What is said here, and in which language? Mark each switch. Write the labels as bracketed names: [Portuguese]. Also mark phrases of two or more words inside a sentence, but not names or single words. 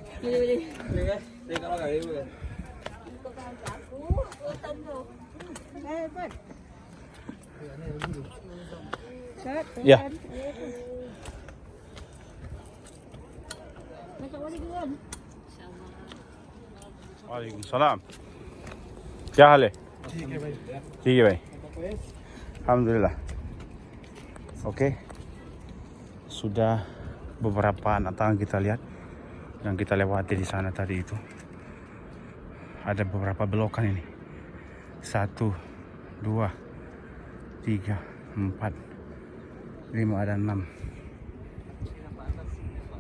[Indonesian] Ya. Waalaikumsalam. [Hindi] क्या हाल है? ठीक है भाई. [Indonesian] Alhamdulillah. Oke. Sudah beberapa anak tangga kita lihat yang kita lewati di sana tadi itu. Ada beberapa belokan ini. 1, 2, 3, 4, 5 ada 6.